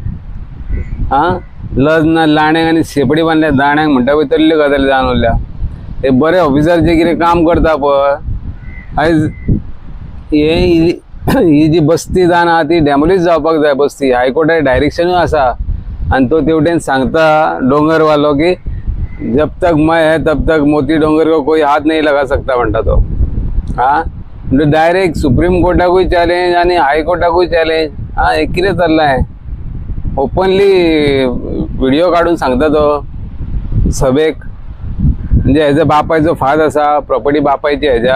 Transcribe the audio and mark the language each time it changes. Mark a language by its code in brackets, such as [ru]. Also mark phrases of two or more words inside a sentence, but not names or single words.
[kok] लज लाण्याक आनी शेपडी बांदल्या दाण्याक म्हणटा पळय तसल्यो गजाली जावन उरल्या. हे बरे ऑफिसर जे कितें काम करता पळय, आयज ही जी बस्ती जावन आहा ती डॅमोलीज जावपाक जाय बस्ती. हायकोर्टाचे डायरेक्शनूय आसा आनी तो तेवटेन सांगता डोंगरवालो [hi] की जब तक मैं है तब तक मोती डोंगर को कोई हाथ नहीं लगा सकता [kok] म्हणटा तो. म्हणजे डायरेक्ट सुप्रीम कोर्टाकूय चॅलेंज आनी हायकोर्टाकूय चॅलेंज. हे कितें चल्लां हें. [en] openly video [kok] काढून सांगता तो सभेक. म्हणजे हेजो बापायचो फाद आसा, प्रॉपर्टी बापायची हेज्या.